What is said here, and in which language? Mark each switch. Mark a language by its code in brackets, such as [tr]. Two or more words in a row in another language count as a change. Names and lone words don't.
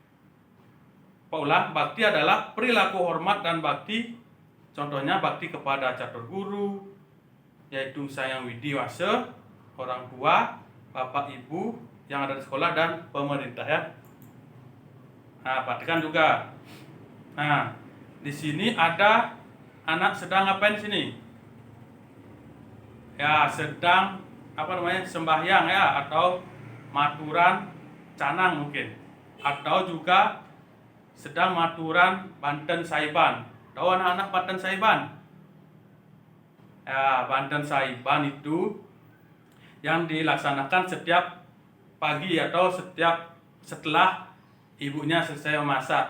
[id] Pak ulang, bakti adalah perilaku hormat dan bakti Contohnya bakti kepada catur guru, yaitu Sang Hyang Widiwasa, orang tua, bapak ibu yang ada di sekolah dan pemerintah ya. Nah, perhatikan juga. Nah, di sini ada anak sedang ngapain di sini? Ya, sedang sembahyang ya, atau [ban] maturan canang [id] mungkin, atau juga sedang [ban] maturan Banten Saiban. [id] Tahu anak-anak Banten Saiban? Ya, Banten Saiban itu yang dilaksanakan setiap pagi atau setelah ibunya selesai memasak.